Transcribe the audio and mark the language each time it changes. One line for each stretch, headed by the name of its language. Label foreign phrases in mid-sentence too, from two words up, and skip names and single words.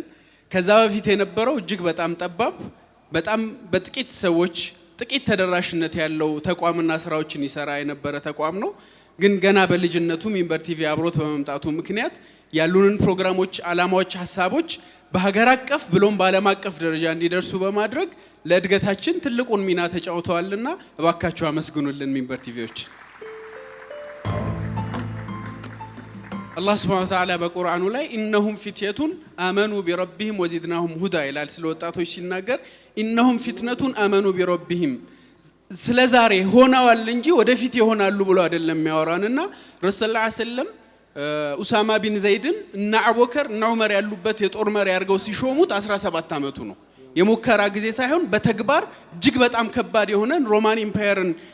Amharic: ከዛ በፊት የነበረው እጅግ በጣም ጠባብ በጣም በጥቂት ሰዎች ጥቂት ተደራሽነት ያለው ተቋምና ስራዎችን ይሰራ የነበረ ተቋም ነው። ግን ገና በልጅነቱ ሚንበር ቲቪ አብሮት በመምጣቱ ምክንያት ያሉንን ፕሮግራሞች፣ አላማዎች፣ ሐሳቦች በሀገር አቀፍ ብሎም በዓለም አቀፍ ደረጃ እንዲደርሱ በማድረግ ለእድገታችን ትልቁን ሚና ተጫውተዋልና እባካችሁ አመስግኑልን ሚንበር ቲቪዎች።
Arabic: الله سبحانه وتعالى بقرآن
Amharic: ላይ
Arabic: إنهم فتية آمنوا بربهم وزدناهم هدى
Amharic: ይላል። ስለ ወጣቶች ሲናገር
Arabic: إنهم فتنة آمنوا بربهم
Amharic: ስለዛሬ ሆነዋል እንጂ ወደፊት ይሆናሉ ብሎ አይደለም የሚያወራንና
Arabic: رسول صلى الله عليه وسلم
Amharic: ኡሳማ ቢን ዘይድን እና አቡበከር እና ዑመር ያሉበት የጦር መሪ አድርገው ሲሾሙት 17 ዓመቱ ነው። የሙከራ ጊዜ ሳይሆን በተግባር እጅግ በጣም ከባድ የሆነ ሮማን ኢምፓየርን